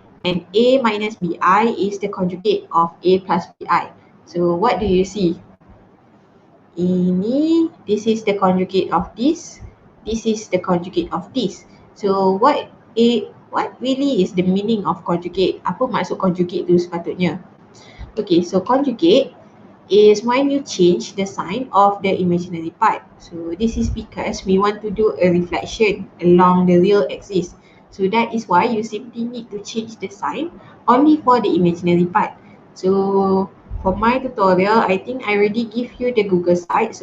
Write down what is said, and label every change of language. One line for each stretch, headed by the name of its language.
English: And A minus BI is the conjugate of A plus BI. So what do you see? This is the conjugate of this. This is the conjugate of this. So what really is the meaning of conjugate?
Malay: Apa maksud conjugate tu sepatutnya?
English: Okay, so conjugate is when you change the sign of the imaginary part. So this is because we want to do a reflection along the real axis. So that is why you simply need to change the sign only for the imaginary part. So for my tutorial, I think I already give you the Google site.